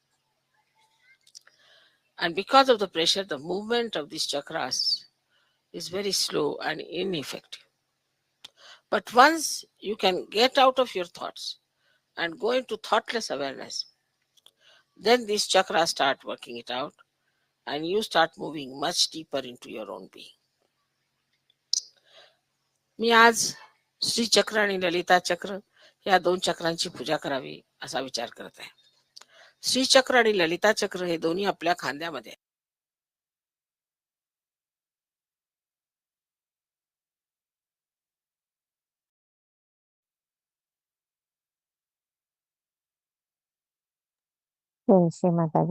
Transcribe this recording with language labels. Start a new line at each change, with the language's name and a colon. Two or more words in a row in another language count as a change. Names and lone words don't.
English: And because of the pressure, the movement of these chakras is very slow and ineffective. But once you can get out of your thoughts and go into thoughtless awareness, then these chakras start working it out and you start moving much deeper into your own being.
Marathi: मी आज श्री चक्र आणि ललिता चक्र या दोन चक्रांची पूजा करावी असा विचार करत आहे. श्री चक्र आणि ललिता चक्र हे दोन्ही आपल्या खांद्यामध्ये आहे.
Hindi: जय श्री माताजी.